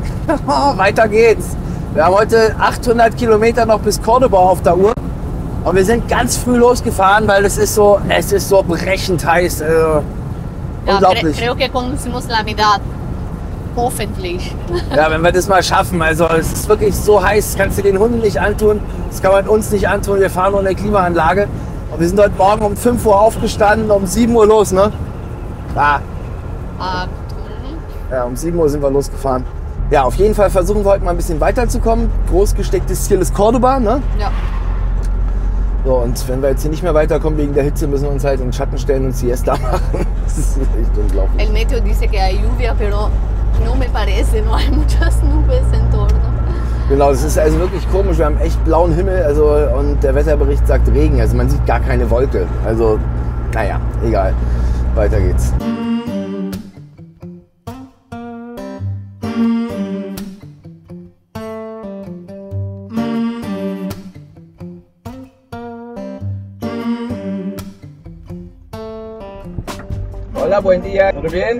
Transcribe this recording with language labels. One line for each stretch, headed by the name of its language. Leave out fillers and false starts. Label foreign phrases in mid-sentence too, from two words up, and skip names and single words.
German: Weiter geht's. Wir haben heute 800 Kilometer noch bis Cordoba auf der Uhr. Und wir sind ganz früh losgefahren, weil es ist so brechend heiß. Unglaublich.
Spanish: Creo que conducimos la mitad.
German: Hoffentlich. Ja, wenn wir das mal schaffen. Also es ist wirklich so heiß, das kannst du den Hunden nicht antun. Das kann man uns nicht antun. Wir fahren nur in der Klimaanlage. Und wir sind heute Morgen um 5 Uhr aufgestanden, um 7 Uhr los, ne? Ja, um 7 Uhr sind wir losgefahren. Ja, auf jeden Fall versuchen wir heute mal ein bisschen weiterzukommen. Groß gestecktes Ziel ist Cordoba, ne? Ja. So, und wenn wir jetzt hier nicht mehr weiterkommen wegen der Hitze, müssen wir uns halt in den Schatten stellen und Siesta machen. Das ist echt unglaublich.
Spanish: El meteo dice que hay lluvia, pero no me parece, no hay muchas nubes en torno.
German: Genau, das ist also wirklich komisch. Wir haben echt blauen Himmel, also, und der Wetterbericht sagt Regen. Also man sieht gar keine Wolke. Also, naja, egal. Weiter geht's.
Spanish: Hola, buen día. ¿Todo bien?